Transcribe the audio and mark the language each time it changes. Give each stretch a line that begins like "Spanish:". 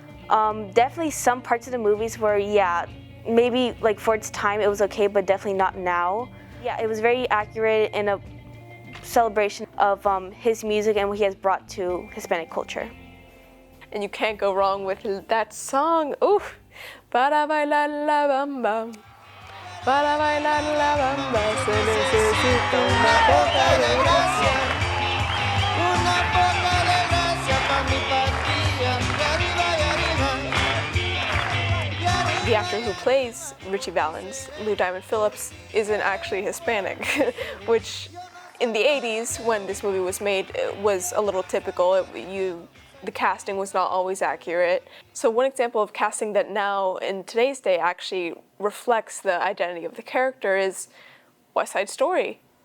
English: Definitely some parts of the movies where, maybe for its time it was okay, but definitely not now. Yeah, it was very accurate in a celebration of his music and what he has brought to Hispanic culture. And you can't go wrong with that song. Oof!
Spanish: Para bailar la bamba, para bailar la bamba, se necesita una poca de gracia, una poca de gracia pa' mi patria, de arriba y arriba.
English: The actor who plays Richie Valens, Lou Diamond Phillips, isn't actually Hispanic, which in the 80s, when this movie was made, it was a little typical. The casting was not always accurate. So one example of casting that now, in today's day, actually reflects the identity of the character is West Side Story.